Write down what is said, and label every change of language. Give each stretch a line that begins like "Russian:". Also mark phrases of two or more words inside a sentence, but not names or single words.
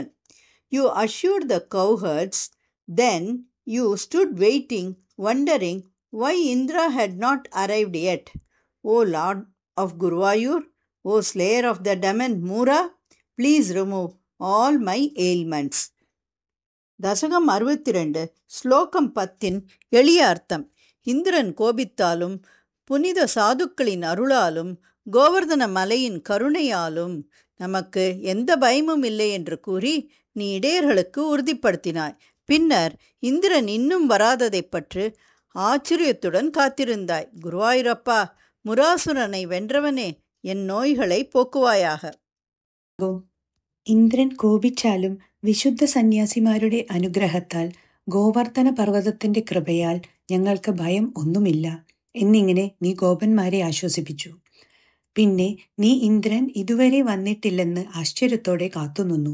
English: You assured the cowherds, then you stood waiting, wondering why Indra had not arrived yet. O Lord of Guruvayur, O slayer of the demon Mura, please remove all my ailments.
Tamil: தசகம் 62 ஸ்லோகம் 10 எளிய அர்த்தம். இந்திரன் கோபித்தாலும் புனித சாதுக்களின் அருளாலும் கோவர்தன மலையின் கருணையாலும் நமக்கு எந்த பயமும் இல்லை என்று கூறி நீ இடையர்களுக்கு உறுதிப்படுத்தினாய். பின்னர் இந்திரன் இன்னும் வராததைப் பற்றி ஆச்சரியத்துடன் காத்திருந்தாய். குருவாயூரப்பா, முராசுரனை வென்றவனே, என் நோய்களை போக்குவாயாக.
Malayalam: ഇന്ദ്രൻ കോപിച്ചാലും വിശുദ്ധ സന്യാസിമാരുടെ അനുഗ്രഹത്താൽ ഗോവർദ്ധന പർവ്വതത്തിന്റെ കൃപയാൽ ഞങ്ങൾക്ക് ഭയം ഒന്നുമില്ല എന്നിങ്ങനെ നീ ഗോപന്മാരെ ആശ്വസിപ്പിച്ചു. പിന്നെ നീ ഇന്ദ്രൻ ഇതുവരെ വന്നിട്ടില്ലെന്ന് ആശ്ചര്യത്തോടെ കാത്തുനിന്നു.